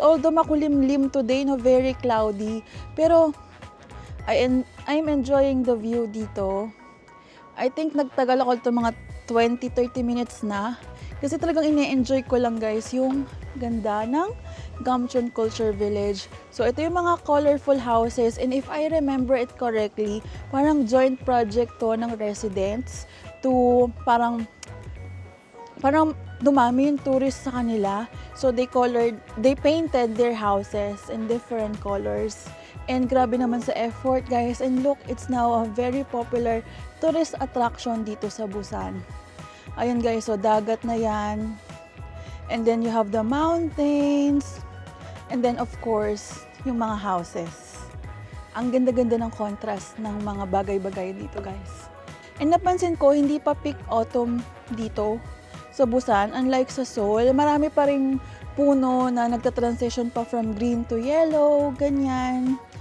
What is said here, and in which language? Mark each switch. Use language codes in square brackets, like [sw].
[en] Although makulimlim today, no, very cloudy. Pero I'm enjoying the view dito. I think [tl] nagtagal ako ito mga 20-30 minutes na. Kasi talagang ine-enjoy ko lang, guys, yung ganda ng Gamcheon Culture Village. So ito yung mga colorful houses, [en] and if I remember it correctly, [tl] parang joint project to ng residents to parang dumami yung tourists sa kanila. [en] So they painted their houses in different colors. And grabe naman sa effort, guys. And look, it's now a very popular tourist attraction [tl] dito sa Busan. [en] Ayun, guys, [tl] so dagat na yan. [en] And then you have the mountains. And then of course, yung mga houses. [tl] Ang ganda-ganda ng contrast ng mga bagay-bagay dito, guys. And napansin ko, hindi pa [en] peak autumn [tl] dito sa Busan. Unlike sa Seoul, marami pa ring puno na nagta-transition pa from green to yellow, ganyan.